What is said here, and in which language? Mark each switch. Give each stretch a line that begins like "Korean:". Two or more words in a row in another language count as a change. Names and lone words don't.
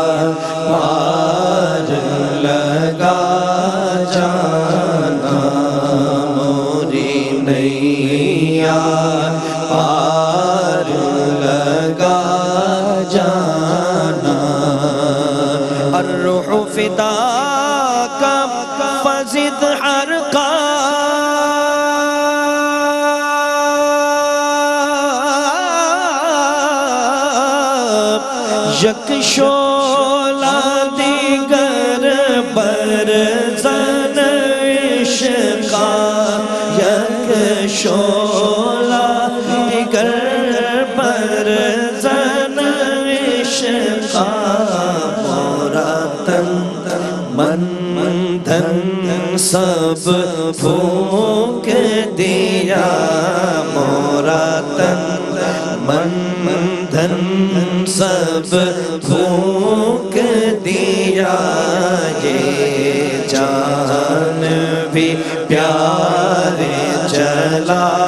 Hindi: पार लगा जाना मोरी नैया पार लगा जाना
Arabic: الروح فداک فزد حرقا
Persian: یک شعلہ دیگر برزن عشقا یک شعلہ دیگر برزن عشقا
Hindi: मोरा तन मन धन सब फूँक दिया मोरा तन मन धन सब फूँक दिया ये जान भी प्यारे चला